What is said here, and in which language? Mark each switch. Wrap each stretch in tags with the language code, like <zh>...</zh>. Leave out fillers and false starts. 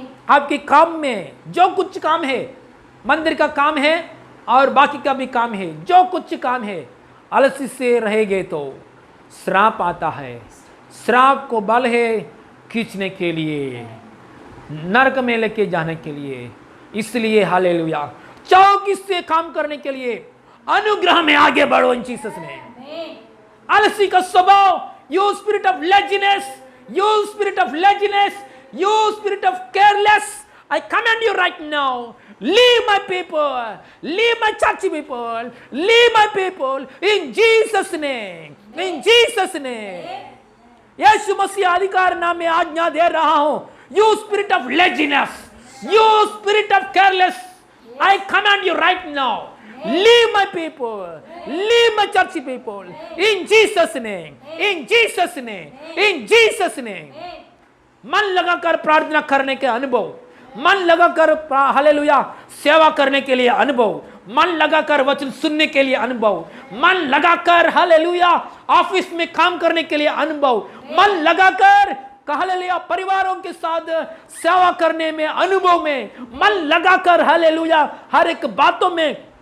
<hi>आपके काम में जो कुछ काम है, मंदिर का काम है और बाकी का भी काम है, जो कुछ काम है आलसी से रहेंगे तो श्राप आता है। श्राप को बल है खींचने के लिए, नरक में लेके जाने के लिए। इसलिए हालेलुया चौकस से काम करने के लिए अनुग्रह में आगे बढ़ो</hi> <en>In Jesus name.</en> <hi>आलसी का स्वभाव,</hi> <en>you spirit of laziness, you spirit of laziness, you spirit of careless, I command you right now, leave my people, leave my church people, leave my people in Jesus name, in Jesus name।</en> <hi>यीशु मसीह अधिकार नाम में आज्ञा दे रहा हूं,</hi> <en>you spirit of laziness, you spirit of careless, I command you right now, leave my people, leave my church people in Jesus name, in Jesus name, in Jesus name।</en> <hi>मन लगाकर प्रार्थना करने के अनुभव, मन लगाकर हालेलुया सेवा करने के लिए अनुभव, मन लगाकर वचन सुनने के लिए अनुभव, मन लगाकर हालेलुया ऑफिस में काम करने के लिए अनुभव, मन लगाकर हालेलुया परिवारों के साथ सेवा करने में अनुभव में, मन लगाकर हालेलुया हर एक बातों में</hi>